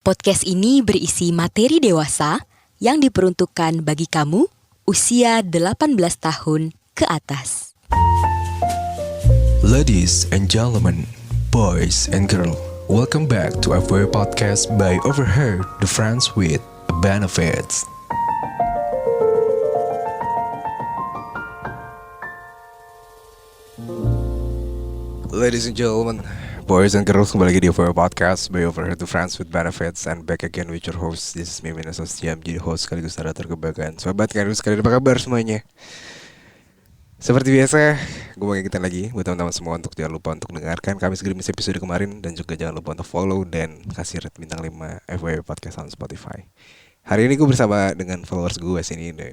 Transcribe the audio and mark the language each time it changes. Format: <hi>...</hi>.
<id>Podcast ini berisi materi dewasa yang diperuntukkan bagi kamu usia 18 tahun ke atas.</id> <en>Ladies and gentlemen, boys and girls, welcome back to FW Podcast by Overheard, the Friends with Benefits.</en> <id>Ladies and gentlemen, boys and girls, kembali lagi di FW Podcast by Overheard, the Friends with Benefits,</id> <en>and back again with your host. This is me,</en> <id>Minas Ostiam, jadi host sekaligus narator kebanggaan. Sobat kalian sekalian, apa kabar semuanya? Seperti biasa, gue mau ngingetin lagi buat teman-teman semua untuk jangan lupa untuk dengarkan kami segerimis episode kemarin. Dan juga jangan lupa untuk follow dan kasih rate bintang 5 FWB Podcast on Spotify. Hari ini gue bersama dengan followers gue sini.</id>